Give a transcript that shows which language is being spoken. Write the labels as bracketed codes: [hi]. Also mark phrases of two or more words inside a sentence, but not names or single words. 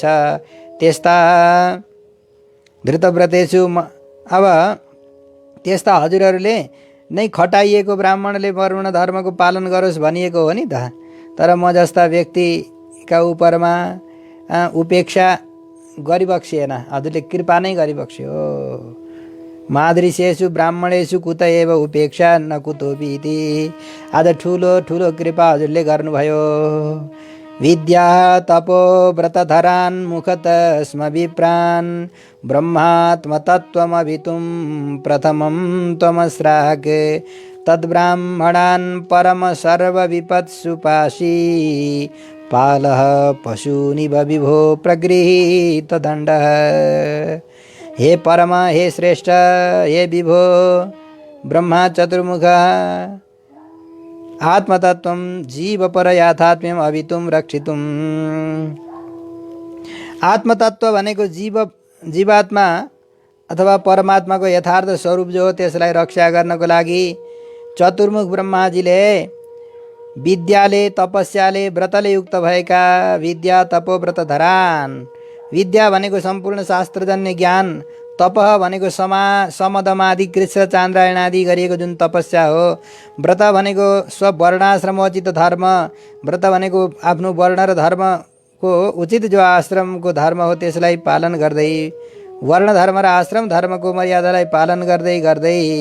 [ne] त्यस्ता धृतव्रतेषु, अब त्यस्ता हजुरहरूले नै खटाइएको ब्राह्मणले वर्ण धर्मको पालन गरोस् भनिएको हो नि त। तर म जस्ता व्यक्तिका उपरमा उपेक्षा गरिबक्सिएन, हजुरले कृपा नै गरिबक्स्यो। [sa] मादृशेषु ब्राह्मणेषु कुत एव उपेक्षा न कुतोपि इति, [ne] आज ठुलो ठुलो कृपा हजुरले गर्नुभयो। [sa] विद्या तपो व्रतधरान् मुखत स्म विप्रान्, ब्रह्मात्मतत्त्वमभितुं प्रथमं त्वमस्राक्, तद्ब्राह्मणान् परम सर्वविपत्सु पाशी, पालः पशूनिव विभो प्रगृहीत दण्डः। हे परम, हे श्रेष्ठ, हे विभो ब्रह्मा चतुर्मुख, आत्मतत्त्वं जीवपर याथात्म्यम् अभितुं रक्षितुम्। [ne] आत्मतत्त्व भनेको जीवात्मा अथवा परमात्माको यथार्थ स्वरूप जो हो त्यसलाई रक्षा गर्नको लागि चतुर्मुख ब्रह्माजीले विद्याले तपस्याले व्रतले युक्त भएका [sa] विद्या तपो व्रतधरान्, [ne] विद्या भनेको सम्पूर्ण शास्त्रजन्य ज्ञान, तपः भनेको समदमादि कृष्ण चान्द्रायण आदि गरिएको जुन तपस्या हो, व्रत भनेको स्ववर्णाश्रमोचित धर्म, व्रत भनेको आफ्नो वर्ण र धर्मको उचित जो आश्रमको धर्म हो त्यसलाई पालन गर्दै, वर्ण धर्म र आश्रम धर्मको मर्यादालाई पालन गर्दै गर्दै